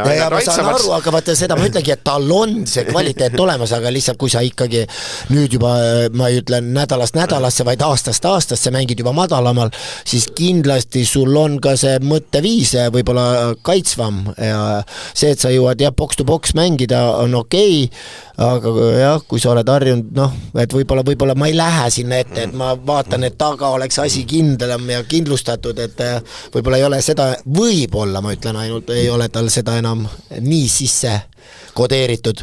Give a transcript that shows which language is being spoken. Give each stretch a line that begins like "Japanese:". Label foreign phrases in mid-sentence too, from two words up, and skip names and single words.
Estonian: ja ma saan aru, aga vaata seda ma ütlegi, et tal on see kvaliteet olemas, aga lihtsalt kui sa ikkagi nüüd juba, ma ei ütle nädalast nädalasse, vaid aastast aastasse mängid juba madalamal, siis kindlasti sul on ka see mõtteviis võib-olla kaitsvam ja see, et sa jõuad
English: box to box
Estonian: mängida, on okei, aga jah, kui sa oled harjunud, et võib-olla ma ei lähe sinna ette, et ma vaatan, et taga oleks asi kindlam ja kindlustatud, et võib-olla ei ole seda, võib-olla ma ütlen ainult, ei ole tal seda enam nii sisse kodeeritud.